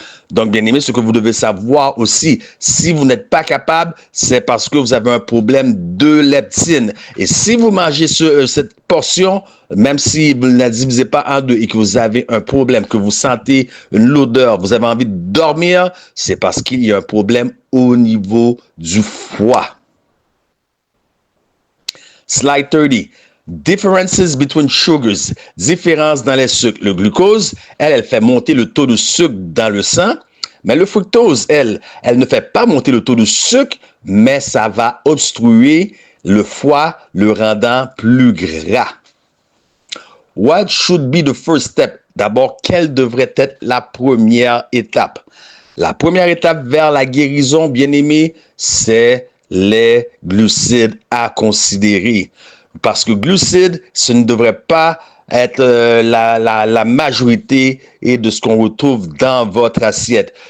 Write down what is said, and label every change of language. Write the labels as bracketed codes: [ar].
[fr] Donc, bien aimé, ce que vous devez savoir aussi, si vous n'êtes pas capable, c'est parce que vous avez un problème de leptine. Et si vous mangez cette portion, même si vous ne la divisez pas en deux et que vous avez un problème, que vous sentez une lourdeur, vous avez envie de dormir, c'est parce qu'il y a un problème au niveau du foie. [en] Slide 30. Differences between sugars. [fr] Différence dans les sucres. Le glucose, elle fait monter le taux de sucre dans le sang. Mais le fructose, elle ne fait pas monter le taux de sucre, mais ça va obstruer le foie, le rendant plus gras. [en] What should be the first step? [fr] D'abord, quelle devrait être la première étape? La première étape vers la guérison, bien aimé, c'est les glucides à considérer. Parce que glucides, ce ne devrait pas être la majorité et de ce qu'on retrouve dans votre assiette.